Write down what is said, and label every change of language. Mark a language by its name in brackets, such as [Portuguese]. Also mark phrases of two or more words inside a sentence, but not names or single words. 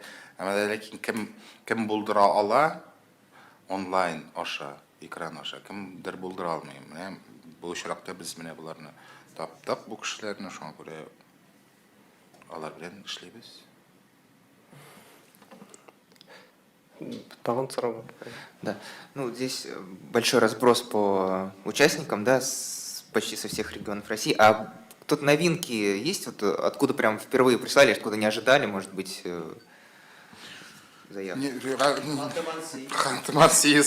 [Tatar] Әмма ләкин кем булдыра ала онлайн аша, экран аша, кемдер булдыра алмый. Менә бу очракта без менә буларны таптык, бу кешеләрне, шуңа күрә алар белән эшлибез. Тагын сорау. [Russian] Да. Ну, здесь большой разброс по участникам, да, почти со всех регионов России. А тут новинки есть? Вот откуда прям впервые прислали, откуда не ожидали, может быть, заявку? Ханты-Мансийск.